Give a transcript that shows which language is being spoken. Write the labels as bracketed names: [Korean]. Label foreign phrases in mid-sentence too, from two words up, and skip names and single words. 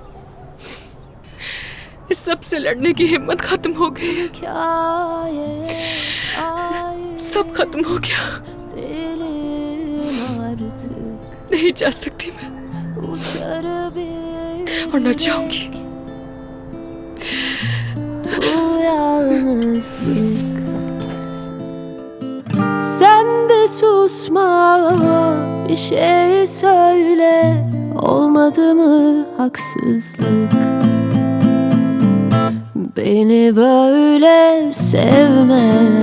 [Hindi] इस सब से लड़ने की हिम्मत खत्म हो गई है। सब खत्म हो गया। नहीं जा सकती मैं, और न जाऊंगी। [Turkish] Sen de susma, bir şey söyle. Olmadı mı haksızlık? Beni böyle sevme.